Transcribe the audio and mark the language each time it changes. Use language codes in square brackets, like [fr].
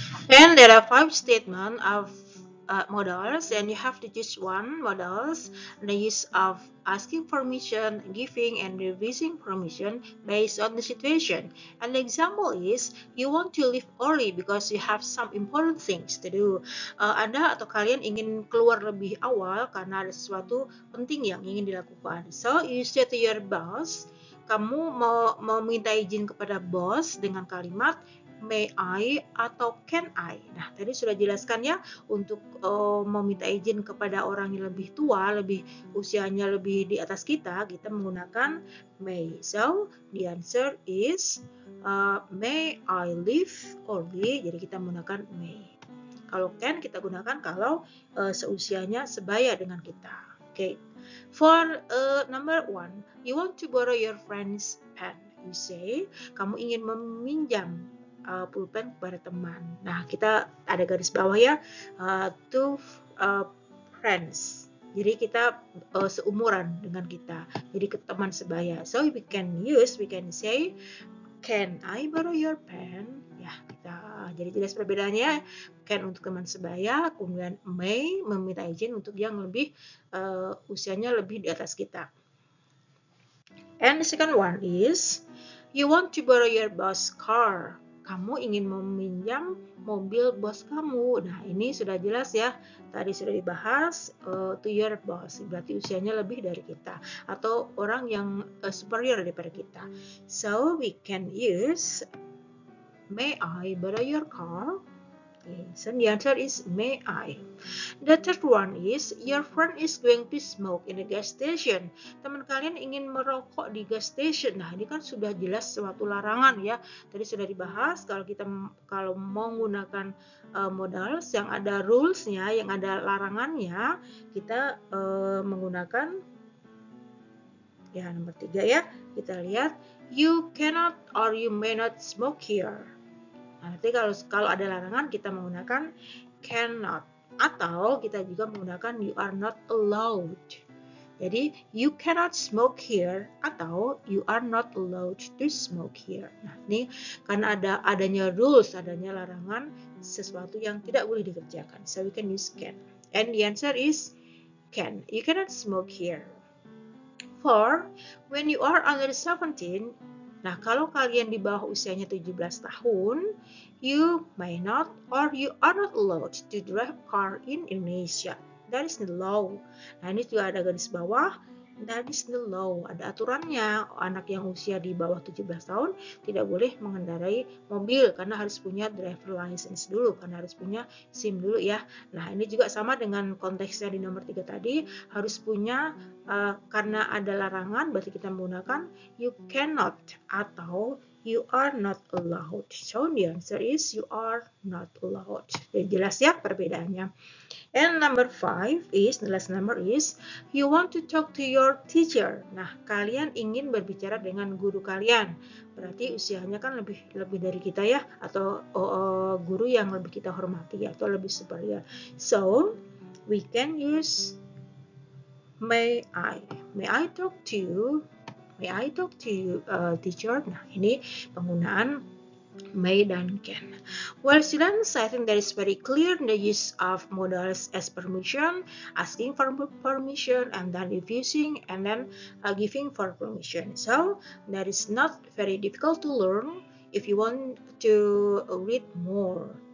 [en] And there are 5 statements of modals, and you have to choose one modals, the use of asking permission, giving, and refusing permission based on the situation. And the example is, you want to leave early because you have some important things to do. [id] Anda atau kalian ingin keluar lebih awal karena ada sesuatu penting yang ingin dilakukan. [en] So you say to your boss, [id] kamu mau minta izin kepada bos dengan kalimat [en] may I atau can I. [id] Nah, tadi sudah jelaskan ya, untuk meminta izin kepada orang yang lebih tua, lebih usianya lebih di atas kita menggunakan may. [en] So, the answer is may I leave early. [id] Jadi kita menggunakan may. Kalau can kita gunakan kalau seusianya sebaya dengan kita. Okay. [en] For number 1, you want to borrow your friend's pen. You say, [id] kamu ingin meminjam pulpen kepada teman. Nah, kita ada garis bawah ya, [en] two friends. [id] Jadi kita seumuran dengan kita. Jadi ke teman sebaya. [en] So we can say, can I borrow your pen? [id] Ya, kita jadi jelas perbedaannya. Can untuk teman sebaya, kemudian may meminta izin untuk yang lebih usianya lebih di atas kita. [en] And the second one is, You want to borrow your boss car. [id] Kamu ingin meminjam mobil bos kamu. Nah, ini sudah jelas ya. Tadi sudah dibahas, [en] to your boss. [id] Berarti usianya lebih dari kita. Atau orang yang superior daripada kita. [en] So, we can use, may I borrow your car? Okay, so the answer is may I. The third one is your friend is going to smoke in the gas station. [id] Teman kalian ingin merokok di gas station. Nah, ini kan sudah jelas suatu larangan ya. Tadi sudah dibahas kalau mau menggunakan modals yang ada rulesnya, yang ada larangannya, kita menggunakan ya nomor 3 ya. Kita lihat [en] you cannot or you may not smoke here. [id] Nah, nanti kalau ada larangan kita menggunakan cannot atau kita juga menggunakan [en] you are not allowed. Jadi you cannot smoke here atau you are not allowed to smoke here. [id] Nah, ini karena adanya rules, adanya larangan sesuatu yang tidak boleh dikerjakan. [en] So we can use can. And the answer is can. You cannot smoke here. For when you are under 17, [id] nah, kalau kalian di bawah usianya 17 tahun, [en] you may not or you are not allowed to drive car in Indonesia. That is the law. [id] Nah, ini juga ada garis bawah. [en] That is the law. [id] Ada aturannya. Anak yang usia di bawah 17 tahun tidak boleh mengendarai mobil karena harus punya driver license dulu, karena harus punya SIM dulu ya. Nah, ini juga sama dengan konteksnya di nomor 3 tadi, harus punya karena ada larangan berarti kita menggunakan you cannot atau [en] you are not allowed. So the answer is you are not allowed. [id] Jadi jelas ya perbedaannya. [en] And number 5 is, the last number is, you want to talk to your teacher. [id] Nah, kalian ingin berbicara dengan guru kalian. Berarti usianya kan lebih dari kita ya, atau guru yang lebih kita hormati atau lebih superior. [en] So, we can use may I. May I talk to you? May I talk to you, teacher? [id] Nah, ini penggunaan may dan can. [en] Well, students, I think that is very clear the use of modals as permission, asking for permission, and then refusing, and then giving for permission. So that is not very difficult to learn if you want to read more.